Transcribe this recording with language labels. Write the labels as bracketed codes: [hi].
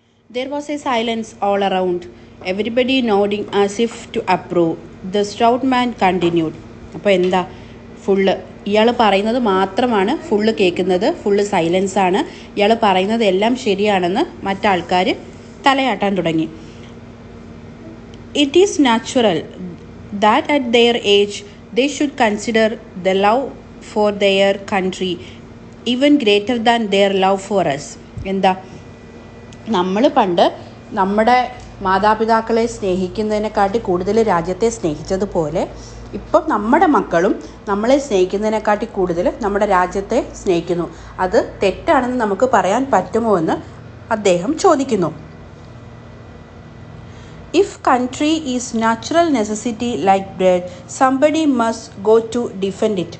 [en] There was a silence all around, everybody nodding as if to approve. The stout man continued. [ml] അപ്പോൾ എന്താ, ഇയാൾ പറയുന്നത് മാത്രമാണ് കേൾക്കുന്നത്, സൈലൻസ് ആണ്. ഇയാൾ പറയുന്നത് എല്ലാം ശരിയാണെന്ന് മറ്റാൾക്കാർ തലയാട്ടാൻ തുടങ്ങി. [en] It is natural that at their age they should consider the love for their country even greater than their love for us. [ml] എന്താ, നമ്മൾ പണ്ട് നമ്മുടെ മാതാപിതാക്കളെ സ്നേഹിക്കുന്നതിനെക്കാട്ടി കൂടുതൽ രാജ്യത്തെ സ്നേഹിച്ചതുപോലെ ഇപ്പം നമ്മുടെ മക്കളും നമ്മളെ സ്നേഹിക്കുന്നതിനെക്കാട്ടി കൂടുതൽ നമ്മുടെ രാജ്യത്തെ സ്നേഹിക്കുന്നു. അത് തെറ്റാണെന്ന് നമുക്ക് പറയാൻ പറ്റുമോ എന്ന് അദ്ദേഹം ചോദിക്കുന്നു. [en] If country is natural necessity like bread, somebody must go to defend it.